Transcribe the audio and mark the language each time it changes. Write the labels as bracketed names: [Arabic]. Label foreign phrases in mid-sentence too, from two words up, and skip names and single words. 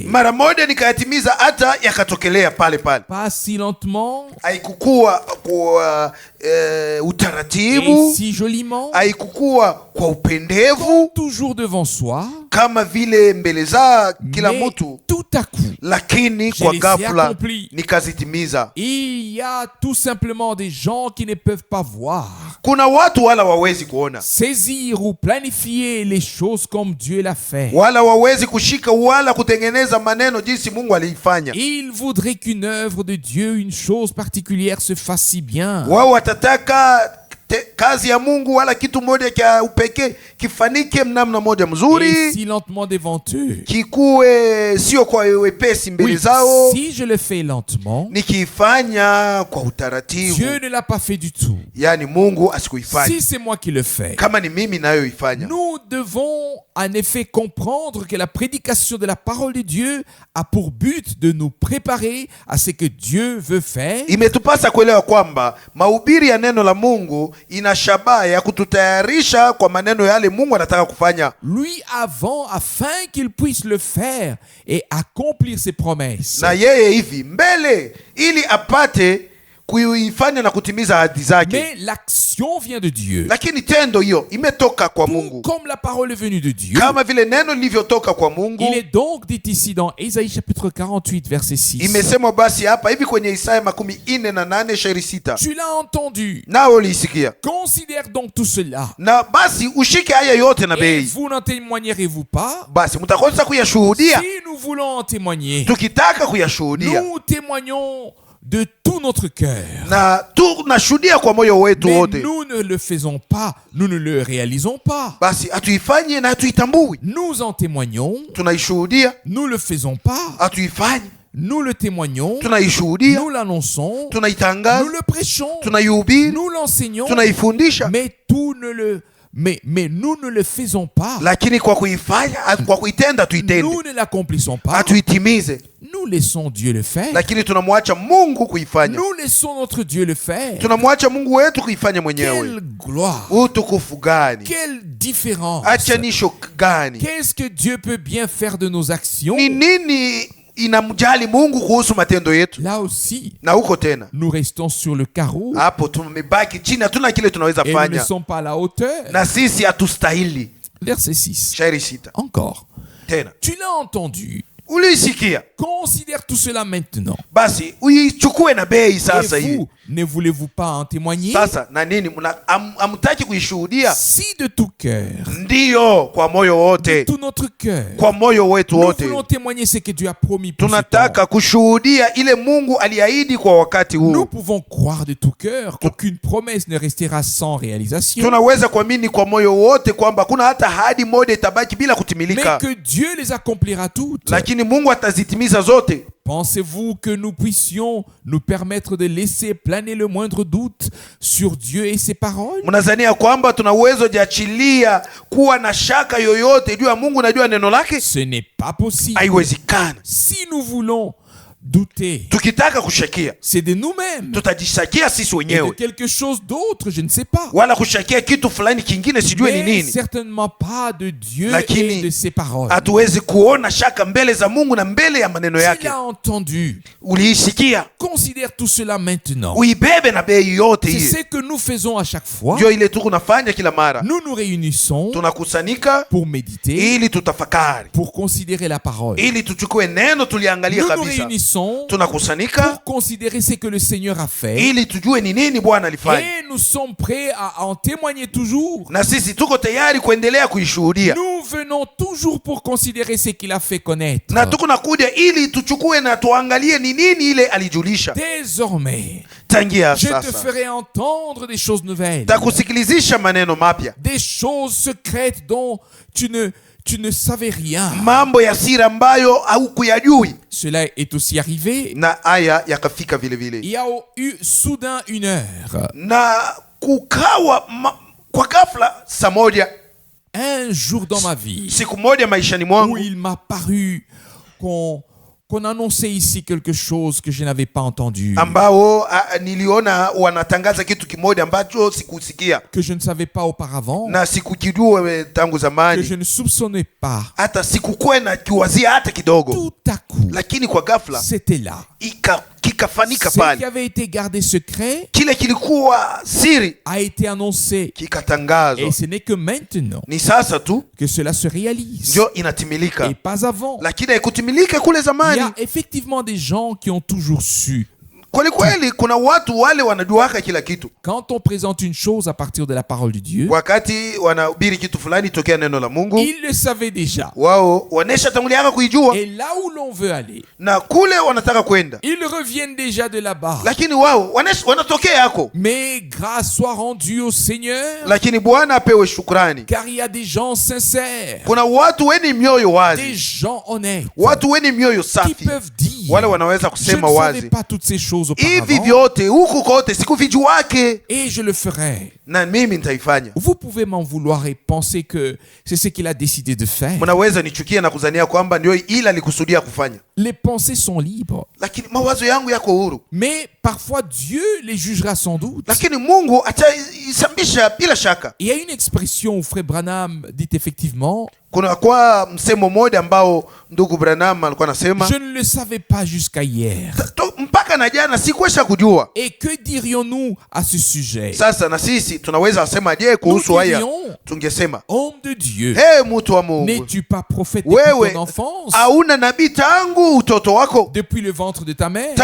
[Swahili] mara moja nikayatimiza, hata yakatokelea pale pale. [French] Pas si lentement [Swahili] Haikukuwa kwa utaratibu, [French] et si joliment, [Swahili] haikukuwa kwa upendevu [French] toujours devant soi, [Swahili] kama vile mbele za kila [French] mais [Swahili] mtu, [French] tout à coup, [Swahili] lakini [French] Je [Swahili] kwa [French] les ai [Swahili] ghafla [French] accomplis. [Swahili] nikazitimiza. [French] il y a tout simplement des gens qui ne peuvent pas voir, [Swahili] Kuna watu wala wawezi kuona [French] saisir ou planifier les choses comme Dieu l'a fait. [Swahili] wala wawezi kushika wala kutengeneza maneno jinsi Mungu aliifanya. [French] Ils voudraient qu'une œuvre de Dieu, une chose particulière se fasse si bien. [Swahili] Wao watataka kazi ya Mungu wala kitu moja cha upekee kifanike mnamna moja [French] Et [Swahili] mzuri, [French] si lentement devant eux. [Swahili] kikuwe sio kwa wepesi mbele [French] Oui, [Swahili] zao, [French] si je le fais lentement, [Swahili] nikiifanya kwa utaratibu. [French] Dieu ne l'a pas fait du tout. [Swahili] Yani Mungu asikuifanya, [French] Si c'est moi qui le fais, [Swahili] kama ni mimi nayoifanya. [French] nous devons en effet comprendre que la prédication de la parole de Dieu a pour but de nous préparer à ce que Dieu veut faire. [Swahili] Imetupasa kuelewa kwamba mahubiri ya neno la Mungu ina shabaha ya kututayarisha kwa maneno yale Mungu anataka kufanya. [French] Lui avant, afin qu'il puisse le faire et accomplir ses promesses. [Swahili] Na yeye hivi mbele ili apate kuifanya na kutimiza ahadi zake. [French] Mais l'action vient de Dieu. [Swahili] Lakini tendo hiyo imetoka kwa [French] Tout [Swahili] Mungu, [French] comme la parole est venue de Dieu. [Swahili] kama vile neno lilivyotoka kwa Mungu. [French] Il est donc dit ici dans Ésaïe chapitre 48 verset 6. [Swahili] Imesemwa basi hapa hivi kwenye Isaya 48 shairi 6, [French] Tu l'as entendu. [Swahili] nao uliisikia. [French] Considère donc tout cela. [Swahili] Na basi ushike haya yote na [French] Et [Swahili] bei, [French] vous n'en témoignerez-vous pas? [Swahili] basi mtakosa kuyashuhudia. [French] Si nous voulons en témoigner, [Swahili] Tukitaka kuyashuhudia [French] nous témoignons de tout notre cœur. [Swahili] na tunashuhudia kwa moyo wetu [French] Mais [Swahili] wote, [French] nous ne le faisons pas, nous ne le réalisons pas. [Swahili] basi hatuifanye na hatuitambui. [French] Nous en témoignons, [Swahili] Tunaishuhudia, [French] nous le faisons pas, [Swahili] hatuifanye, [French] nous le témoignons, [Swahili] tunaishuhudia, [French] nous l'annonçons, nous [Swahili] tunaitangaza, [French] le prêchons, [Swahili] tunaihubiri, [French] nous l'enseignons, [Swahili] tunaifundisha, [French] mais nous ne le faisons pas. [Swahili] lakini kwa kuifanya, kwa kuitenda tuitende, [French] Nous ne l'accomplissons pas. [Swahili] hatuitimize, [French] Nous laissons Dieu le faire. [Swahili] lakini tunamwacha Mungu kuifanya. [French] Nous laissons notre Dieu le faire. [Swahili] Tunamwacha Mungu wetu kuifanya mwenyewe. [French] Quelle gloire! [Swahili] Utukufu gani! [French] Quelle différence! [Swahili] Achanisho gani! [French] Qu'est-ce que Dieu peut bien faire de nos actions [Swahili] Ni nini inamjali Mungu kuhusu matendo yetu. [French] Là aussi, [Swahili] Na huko tena [French] nous restons sur le carreau [Swahili] hapo tumebaki chini, hatuna kile tunaweza [French] et nous ne [Swahili] fanya, [French] sommes pas à la hauteur. [Swahili] na sisi hatustahili. [French] Verset 6. [Swahili] Shairi 6 [French] Encore. [Swahili] tena, [French] Tu l'as entendu. [Swahili] ulisikia, [French] Considère tout cela maintenant. [Swahili] basi uichukue na bei sasa [French] Et [Swahili] hii. [French] vous, ne voulez-vous pas en témoigner? [Swahili] Sasa na nini, hamtaki kuishuhudia? [French] Si de tout cœur, [Swahili] Ndiyo, kwa moyo wote, [French] tout notre cœur, [Swahili] kwa moyo wetu [French] nous [Swahili] wote [French] voulons témoigner ce que Dieu a promis pour ce temps. [Swahili] tunataka kushuhudia ile Mungu aliahidi kwa wakati [French] Nous [Swahili] huu. [French] pouvons croire de tout cœur qu'aucune promesse ne restera sans réalisation, [Swahili] Tunaweza kuamini kwa moyo wote kwamba kuna hata ahadi moja itabaki bila [French] mais [Swahili] kutimilika, [French] que Dieu les accomplira toutes. [Swahili] lakini Mungu atazitimiza zote. [French] Pensez-vous que nous puissions nous permettre de laisser planer le moindre doute sur Dieu et ses paroles? [Swahili] Mnazania kwamba tuna uwezo jiachilia kuwa na shaka yoyote juu ya Mungu na juu ya neno lake? [French] Ce n'est pas possible. [Swahili] Haiwezekani. [French] Si nous voulons douter, [Swahili] Tukitaka kushakia, [French] c'est de nous-mêmes [Swahili] tutajishakia sisi [French] et de [Swahili] wenyewe, [French] quelque chose d'autre, je ne sais pas. [Swahili] wala kushakia kitu fulani kingine sijue ni [French] Mais [Swahili] nini. [French] certainement pas de Dieu [Swahili] Lakini [French] et de ses paroles. [Swahili] hatuwezi kuona shaka mbele za Mungu na mbele ya maneno [French] Tu [Swahili] yake. [French] l'as entendu. [Swahili] Uliisikia, [French] Considère tout cela maintenant. [Swahili] uibebe na bei yote [French] C'est [Swahili] hii. [French] ce que nous faisons à chaque fois. [Swahili] Ndio ile tu kunafanya kila mara, [French] Nous nous réunissons [Swahili] tunakusanyika [French] pour méditer, [Swahili] ili tutafakari, [French] pour considérer la parole. [Swahili] ili tuchukue neno tuliangalia [French] Nous nous [Swahili] kabisa. [French] réunissons [Swahili] Tunakusanyika [French] pour considérer ce que le Seigneur a fait. [Swahili] ili tujue ni nini Bwana alifanya, [French] Et nous sommes prêts à en témoigner toujours. [Swahili] na sisi tuko tayari kuendelea kuishuhudia, [French] Nous venons toujours pour considérer ce qu'il a fait connaître. [Swahili] na tuko nakuja ili tuchukue na tuangalie ni nini ile alijulisha. [French] Désormais, [Swahili] Tangia [French] je te [Swahili] sasa [French] ferai entendre des choses nouvelles, [Swahili] takusikilizisha maneno mapya, [French] des choses secrètes dont tu ne savais rien. [Swahili] mambo ya siri ambayo haukuyajui. [French] Cela est aussi arrivé. [Swahili] Na haya yakafika vile vile, [French] Il y a eu soudain une heure, [Swahili] na kukawa kwa ghafla saa moja, [French] un jour dans ma vie, [Swahili] siku moja maishani [French] où [Swahili] mwangu, [French] il m'a paru qu'on annonçait ici quelque chose que je n'avais pas entendu, [Swahili] ambao niliona wanatangaza kitu kimoja ambacho sikusikia [French] que je ne savais pas auparavant, [Swahili] na sikukijua tangu [French] que [Swahili] zamani, [French] je ne soupçonnais pas. [Swahili] hata sikukuwa na kiwazia hata kidogo, [French] Tout à coup, [Swahili] lakini kwa ghafla [French] c'était là. [Swahili] kikafanika [French] Ce qui [Swahili] pale. [French] avait été gardé secret [Swahili] Kile kilikuwa siri [French] a été annoncé. [Swahili] kikatangazwa. [French] Et ce n'est que maintenant [Swahili] Ni sasa tu [French] que cela se réalise. [Swahili] ndio inatimilika, [French] Et pas avant. [Swahili] lakini haikutimilika kule [French] Il y [Swahili] zamani. [French] a effectivement des gens qui ont toujours su. [Swahili] Kweli kweli, kuna watu wale wanajuaka kila kitu. [French] Quand on présente une chose à partir de la parole de Dieu, [Swahili] Wakati wanahubiri kitu fulani tokea neno la Mungu, [French] ils le savaient déjà. [Swahili] wao wanesha tanguliaka kuijua, [French] Et là où l'on veut aller, [Swahili] na kule wanataka kwenda, [French] ils reviennent déjà de là-bas. [Swahili] lakini wao wanatokea yako. [French] Mais grâce soit rendue au Seigneur, [Swahili] Lakini Bwana apewe shukrani, [French] car il y a des gens sincères, [Swahili] kuna watu weni mioyo [French] des [Swahili] wazi, [French] gens honnêtes, [Swahili] watu weni mioyo [French] qui [Swahili] safi, [French] peuvent dire, [Swahili] wale wanaweza [French] je ne [Swahili] kusema [French] savais [Swahili] wazi, [French] pas toutes ces choses [Swahili] hivi [French] auparavant, [Swahili] vyote huku kote sikuvijuake, [French] et je le ferai. [Swahili] na mimi nitaifanya. [French] Vous pouvez m'en vouloir et penser que c'est ce qu'il a décidé de faire. [Swahili] Mnaweza nichukia na kuzania kwamba ndio ila alikusudia kufanya, [French] Les pensées sont libres. [Swahili] lakini mawazo yangu yako huru, [French] Mais parfois Dieu les jugera sans doute. [Swahili] lakini Mungu ataisambisha bila shaka. [French] Il y a une expression où Frère Branham dit effectivement, [Swahili] Kuna kwa msemo mmoja ambao ndugu Branham alikuwa anasema, [French] je ne le savais pas jusqu'à hier. [Swahili] mpaka na jana sikuweza kujua. [French] Et que dirions-nous à ce sujet? [Swahili] Sasa na sisi tunaweza sema je kuhusu [French] Nous [Swahili] haya? [French] dirions, [Swahili] Tungesema, [French] homme de Dieu, [Swahili] mtu wa Mungu, [French] n'es-tu pas prophète depuis [Swahili] wewe [French] ton enfance, [Swahili] hauna nabii tangu utoto wako, [French] depuis le ventre de ta mère?